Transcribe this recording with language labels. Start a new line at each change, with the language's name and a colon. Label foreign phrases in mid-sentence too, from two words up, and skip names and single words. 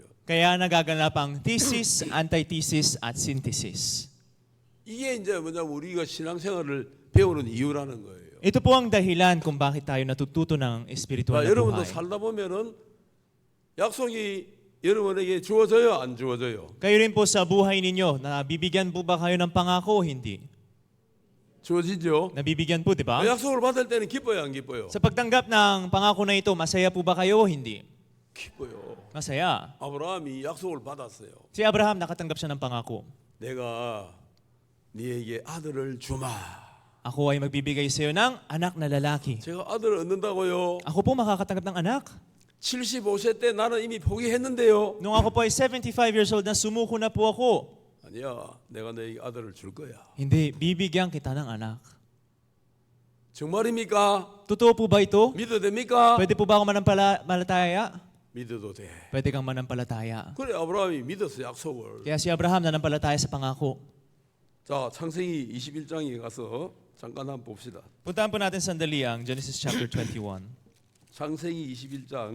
Filipino: Kaya nagaganap ang
English: thesis, antithesis
Filipino: at synthesis.
Korean: 이게 이제 뭐냐면 우리가 신앙생활을 배우는 이유라는 거예요.
Filipino: Ito po ang dahilan kung bakit tayo natututo ng espiritual na
Korean: 여러분도
Filipino: buhay.
Korean: 살다 보면은 약속이 여러분에게 주어져요, 안 주어져요?
Filipino: Kayo rin po sa buhay ninyo, nabibigyan po ba kayo ng pangako o hindi?
Korean: 주어지죠.
Filipino: Nabibigyan po, di ba?
Korean: 약속을 받을 때는 기뻐요, 안 기뻐요?
Filipino: Sa pagtanggap ng pangako na ito, masaya po ba kayo o hindi?
Korean: 기뻐요.
Filipino: Masaya.
Korean: 아브라함이 약속을 받았어요.
Filipino: Si Abraham nakatanggap siya ng pangako.
Korean: 내가 네에게 아들을 주마.
Filipino: Ako ay magbibigay sa iyo ng anak na lalaki.
Korean: 제가 아들을 얻는다고요.
Filipino: Ako po makakatanggap ng anak.
Korean: 75세 때 나는 이미 포기했는데요.
Filipino: Nung ako po ay 75
English: years old
Filipino: na sumuko na po ako.
Korean: 아니야, 내가 너에게 아들을 줄 거야.
Filipino: Hindi, bibigyan kita ng anak.
Korean: 정말입니까?
Filipino: Totoo po ba ito?
Korean: 믿어도 됩니까?
Filipino: Pwede po ba ako manampalataya?
Korean: 믿어도 돼.
Filipino: Pwede kang manampalataya.
Korean: 그래 아브라함이 믿었어 약속을.
Filipino: Kaya si Abraham nanampalataya sa pangako.
Korean: 자, 창세기 21장에 가서 잠깐 한번 봅시다.
Filipino: Puntahan po natin sandali ang Genesis chapter 21.
Korean: 창세기 21장